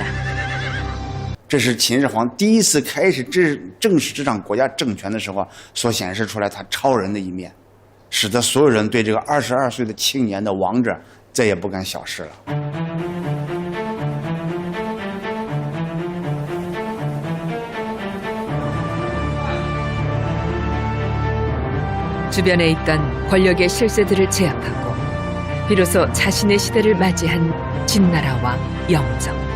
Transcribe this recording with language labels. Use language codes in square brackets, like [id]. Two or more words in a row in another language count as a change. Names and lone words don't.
[zh] 这是秦始皇第一次开始正式执掌国家政权的时候所显示出来他超人的一面，使得所有人对这个22岁的青年的王者再也不敢小视了。 [ko] 주변에 있던 권력의 실세들을 제압하고 비로소 자신의 시대를 맞이한 진나라와 영정.